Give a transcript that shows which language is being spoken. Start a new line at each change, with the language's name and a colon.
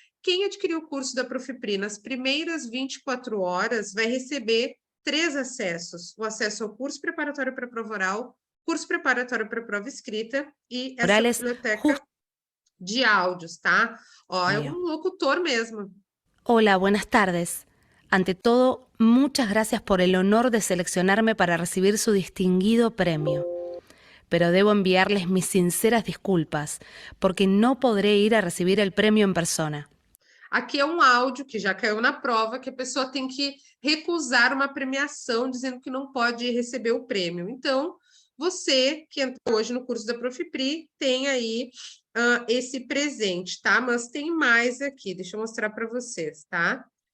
Portuguese: Quem adquirir o curso da Profipri nas primeiras 24 horas vai receber 3 acessos. O acesso ao curso preparatório para a prova oral, curso preparatório para a prova escrita e essa biblioteca de áudios, tá? Ó, é um locutor mesmo.
Spanish: Hola, buenas tardes. Ante todo, muchas gracias por el honor de seleccionarme para recibir su distinguido premio. Pero debo enviarles mis sinceras disculpas, porque no podré ir a recibir el premio en persona.
Portuguese: Aqui é um áudio que já caiu na prova, que a pessoa tem que recusar uma premiação, dizendo que não pode receber o prêmio. Então, você que entrou hoje no curso da Profipri, tem aí esse presente, tá? Mas tem mais aqui, deixa eu mostrar para vocês, tá?